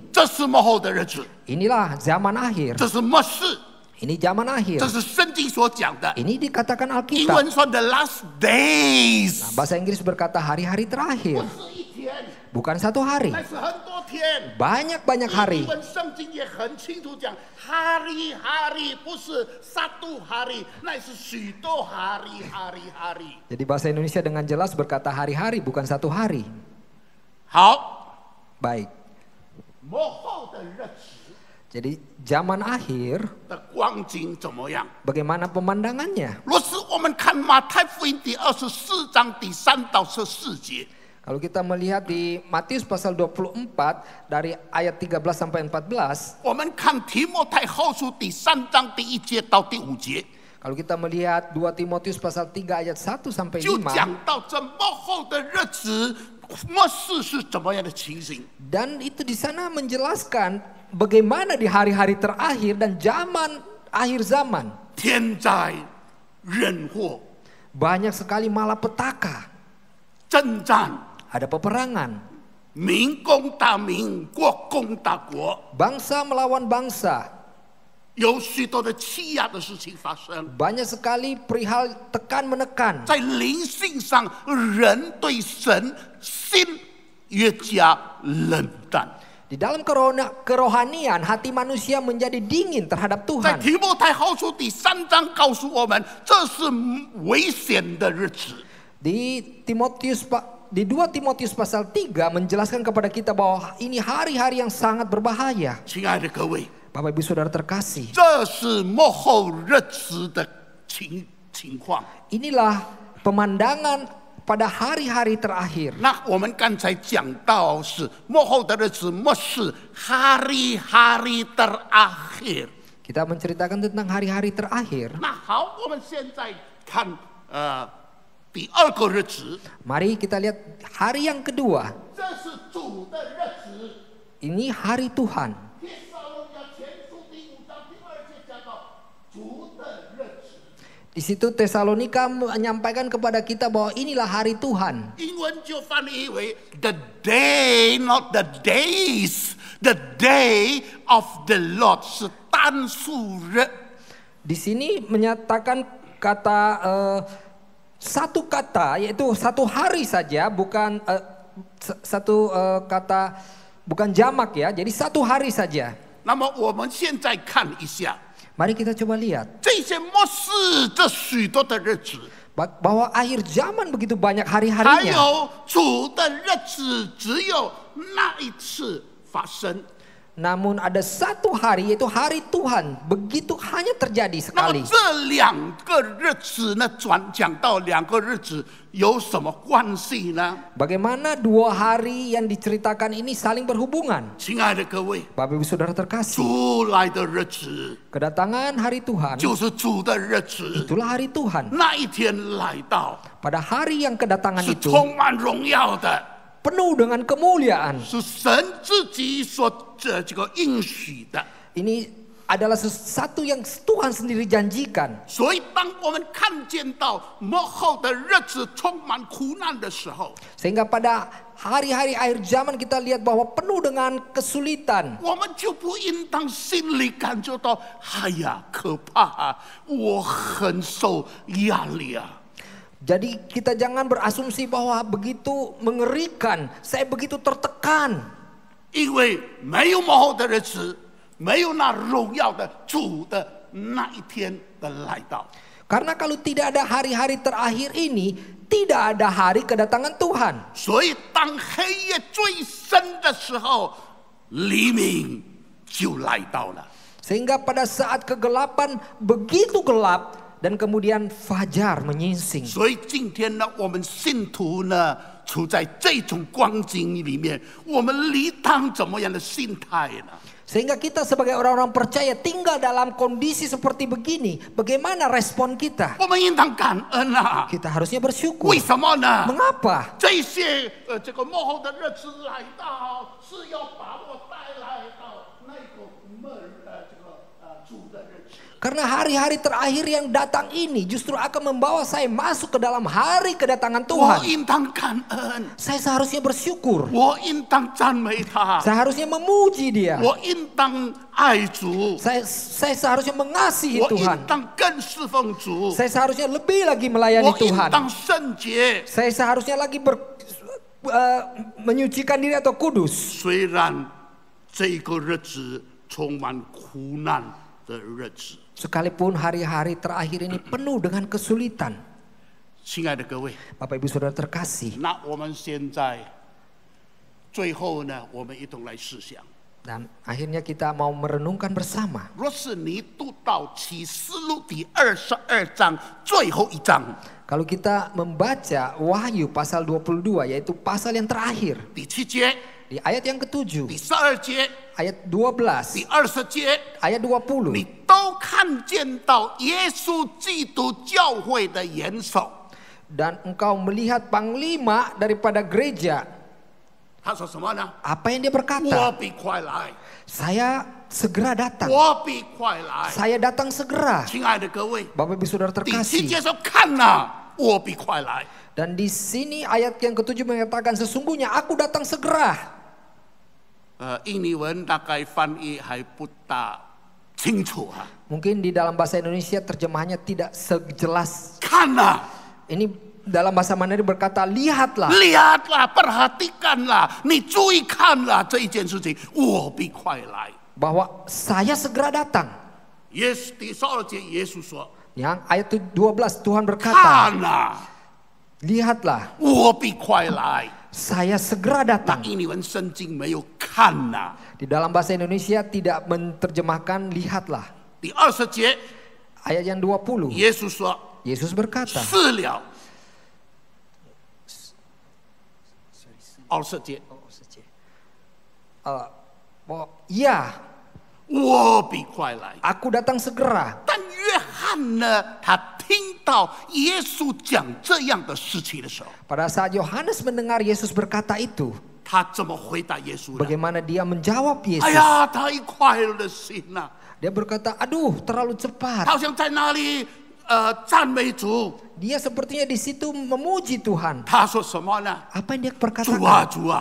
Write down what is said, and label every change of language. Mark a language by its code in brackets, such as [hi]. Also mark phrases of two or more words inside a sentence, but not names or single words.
[zh] 这是末后的日子， [id] Inilah zaman akhir. [zh] 这是末世， [id] Ini zaman akhir. [zh] 这是圣经所讲的。 [id] Ini dikatakan [zh] 英 [id] Alkitab. [zh] 文说 [en] the last days， [id] Bahasa Inggris berkata hari-hari [zh] 不 [id] terakhir. [zh] 是一天， [id] Bukan 1 hari. [zh] 那是很多天。 [id] Banyak-banyak [zh] 英 [id] hari. [zh] 文圣经也很清楚讲 ，hari-hari 不是 [id] satu hari， [zh] 那是许多 hari。 [id] Jadi bahasa Indonesia dengan jelas berkata hari-hari bukan 1 hari. [zh] 好， [id] Baik. [zh] 末后的日子， [id] Jadi zaman akhir [zh] 的光景怎么样？ [id] bagaimana pemandangannya? [zh] 若是我们看马太福音第24章第3到14节， [id] Kalau kita melihat di Matius pasal 24 dari ayat 13 sampai 14, [zh] 我们看提摩太后书第3章第1节到第5节， [id] kalau kita melihat 2 Timotius pasal 3 ayat 1 sampai [zh] 就 [id] 5, [zh] 讲到这末后的日子，末世是怎么样的情形。 [id] dan itu di sana menjelaskan bagaimana di hari-hari terakhir dan zaman akhir zaman. [zh] 天灾人祸、 [id] Banyak sekali malapetaka, [zh] 征战、 [id] ada peperangan, [zh] 民攻打民、国攻打国， [id] bangsa melawan bangsa. [zh] 有许多的欺压的事情发生。 [id] Banyak sekali perihal tekan menekan. [zh] 在灵性上，人对神心越加冷淡。 [id] Di dalam kerohanian hati manusia menjadi dingin terhadap [zh] 在 [id] Tuhan. [zh] 提摩太后书第3章告诉我们，这是危险的日子。 [id] Di 2 Timotius pasal 3 menjelaskan kepada kita bahwa ini hari-hari yang sangat berbahaya. [zh] 亲爱的各位， [id] Bapak Ibu Saudara terkasih, [zh] 这是末后日子的情况。 [id] inilah pemandangan pada hari-hari terakhir. [zh] 那我们刚才讲到是末后的日子，末世 [id] hari-hari terakhir。 Kita menceritakan tentang hari-hari terakhir. [zh] 那好，我们现在看第2个日子， [id] Mari kita lihat hari yang kedua. [zh] 这是主的日子。 [id] Ini hari Tuhan. [zh] 帖撒罗尼迦前书第5章第2节讲到主的日子。 [id] Di situ Tesalonika menyampaikan kepada kita bahwa inilah hari Tuhan. [zh] 英文就翻译为 [en] the day, not the days. The day of the Lord [zh] 是单数日。 [id] Di sini menyatakan kata satu kata, yaitu satu hari saja, bukan satu kata, bukan jamak ya. Jadi satu hari saja. [zh] 那么我们现在看一下 [id] Mari kita coba lihat [zh] 这些末世这许多的日子， [id] bahwa akhir zaman begitu banyak [zh] 还 [id] hari-harinya. [zh] 有主的日子，只有那一次发生。 [id] Namun ada satu hari, yaitu hari Tuhan, begitu hanya terjadi [zh] 那么 [id] sekali. [zh] 这2个日子呢，讲到2个日子有什么关系呢？ [id] Bagaimana 2 hari yang diceritakan ini saling berhubungan? [zh] 亲爱的各位， [id] Bapak Ibu Saudara terkasih, [zh] 主来的日子 [id] kedatangan hari Tuhan [zh] 就是主的日子。 [id] itulah hari Tuhan. [zh] 那一天来到， [id] Pada hari yang kedatangan [zh] 是 [id] itu [zh] 充满荣耀的， [id] penuh dengan kemuliaan. [zh] 是神自己所这个应许的。 [id] Ini adalah sesuatu yang Tuhan sendiri janjikan. [zh] 所以，当我们看见到末后的日子充满苦难的时候， [id] Sehingga pada hari-hari akhir zaman kita lihat bahwa penuh dengan kesulitan. [zh] 我们就不应当心里感觉到，哎呀，可怕啊！我很受压力啊！ [id] Jadi kita jangan berasumsi bahwa begitu mengerikan, saya begitu tertekan. [zh] 因为没有末后的日子，没有那荣耀的主的那一天的来到。 [id] Karena kalau tidak ada hari-hari terakhir ini, tidak ada hari kedatangan Tuhan. [zh] 所以，当黑夜最深的时候，黎明就来到了。 [id] Sehingga pada saat kegelapan begitu gelap dan kemudian fajar menyingsing. [zh] 所以今天呢，我们信徒呢，处在这种光景里面，我们理当怎么样的心态呢？ [id] Sehingga kita sebagai orang-orang percaya tinggal dalam kondisi seperti begini. Bagaimana respon kita? [zh] 我们应当感恩啊！ [id] Kita harusnya bersyukur. [zh] 为什么呢？ [id] Mengapa? [zh] 这些这个幕后的日子来到，是要把我带来到那个主的日子。 [id] Karena hari-hari terakhir yang datang ini justru akan membawa saya masuk ke dalam hari kedatangan [zh] 我 [id] Tuhan. [zh] 应当感恩， [id] Saya seharusnya bersyukur. [zh] 我应当赞美他， [id] Saya harusnya memuji Dia. [zh] 我应当爱主， [id] Saya seharusnya mengasihi [zh] 我 [id] Tuhan. [zh] 应当更侍奉主， [id] Saya seharusnya lebih lagi melayani [zh] 我应 [id] Tuhan. [zh] 当圣洁。 [id] Saya seharusnya lagi menyucikan diri atau kudus. [zh] 虽然这个日子充满苦难的日子， [id] Sekalipun hari-hari terakhir ini penuh dengan kesulitan. [zh] 亲爱的各位， [id] Bapak Ibu Saudara terkasih. [zh] 那我们现在最后呢，我们一同来思想， [id] Dan akhirnya kita mau merenungkan bersama. [zh] 若是你读到启示录第22章最后一章， [id] Kalau kita membaca Wahyu pasal 22, yaitu pasal yang terakhir, [zh] 第7节、 [id] di ayat yang ke-7, [zh] 第12节、 [id] ayat 12, [zh] 第20节， [id] ayat 20, [zh] 你都看见到耶稣基督教会的元首。 [id] dan engkau melihat panglima daripada gereja. [zh] 他说什么呢？ [id] Apa yang dia [zh] 我 [id] berkata? [zh] 比快来， [id] Saya segera datang. [zh] 我比快来。 [id] Saya datang segera. [zh] 亲爱的各位， [id] Bapak Ibu Saudara [zh] 第7 [id] terkasih. [zh] 节说看呐，我比快来。 [id] Dan di sini ayat yang ke-7 mengatakan sesungguhnya aku datang segera. [zh] 印尼文大概翻译还不大清楚啊。 [id] Mungkin di dalam bahasa Indonesia terjemahannya tidak sejelas. [zh] 看呐， [id] Ini dalam bahasa Mandarin berkata lihatlah. lihatlah, perhatikanlah, [zh] 你注意看了这一件事情，我比快来。 [id] Bahwa saya segera datang. [zh] 耶稣第12节，耶稣说 [id] Yang ayat 12 Tuhan berkata, [zh] 看呐， [id] lihatlah [zh] 我比快来。 [id] saya segera [zh] 那 [id] datang. [zh] 印尼文圣经没有看呐。 [id] Di dalam bahasa Indonesia tidak menerjemahkan lihatlah. [zh] 第20节， [id] Ayat yang 20, [zh] 耶稣说 [id] Yesus berkata, [zh] 是了。20节， [id] ya [zh] 我比快来。 [id] aku datang segera. [zh] 但约翰呢，他听到耶稣讲这样的事情的时候， [id] Pada saat Yohanes mendengar Yesus berkata itu, [zh] 他怎么回答耶稣呢？ [id] bagaimana dia menjawab [zh] 哎 [id] Yesus? [zh] 呀，太快了的心呐、 [id] Dia berkata, aduh terlalu [zh] 他 [id] cepat. [zh] 好像在那里赞美主。 [id] Dia sepertinya di situ memuji Tuhan. [zh] 他说什么呢？ [id] Apa yang dia [zh] 主啊 [id] perkatakan? [zh] 主啊，